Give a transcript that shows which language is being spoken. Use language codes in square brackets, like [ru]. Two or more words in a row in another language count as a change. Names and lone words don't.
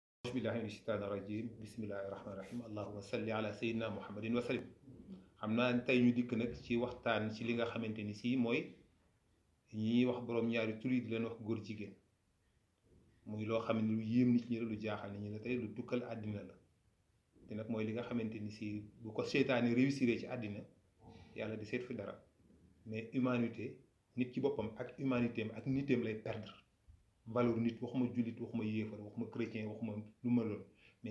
[ar] أعوذ بالله من الشيطان الرجيم بسم الله الرحمن الرحيم اللهم صل على سيدنا محمد وسلم. [wo] xam naa tey ñu dikk nag ci waxtaan ci li nga xamante ni si mooy ñi wax borom ñaari tur yi di leen wax góor jigéen muy loo xam ne lu yéem nit ñi la lu jaaxal nit ñi la tey lu tukkal àddina la te nag mooy li nga xamante ni si bu ko seytaane réussir ci àddina yàlla di seet fi dara [fr] mais humanité [wo] nit ci boppam ak humanité am ak nitéem lay [fr] perdre valeur [wo] nit waxuma jullit waxuma yéefar waxuma chrétien waxuma lu ma loolu mais